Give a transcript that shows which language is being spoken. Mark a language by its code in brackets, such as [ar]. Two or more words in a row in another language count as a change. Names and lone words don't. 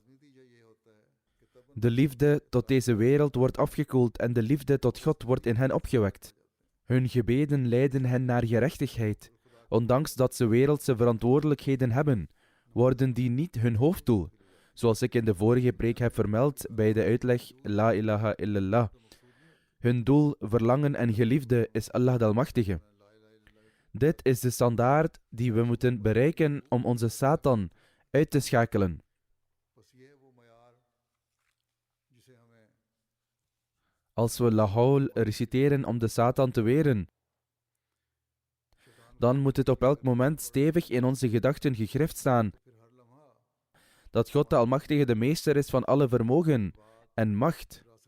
[nl] De liefde tot deze wereld wordt afgekoeld en de liefde tot God wordt in hen opgewekt. Hun gebeden leiden hen naar gerechtigheid. Ondanks dat ze wereldse verantwoordelijkheden hebben, worden die niet hun hoofddoel. Zoals ik in de vorige preek heb vermeld bij de uitleg [ar] لا إله إلا الله. [nl] Hun doel, verlangen en geliefde is Allah de Almachtige. Dit is de standaard die we moeten bereiken om onze Satan uit te schakelen. Als we [ar] لا حول [nl] reciteren om de Satan te weren, dan moet het op elk moment stevig in onze gedachten gegrift staan dat God de Almachtige de meester is van alle vermogen en macht.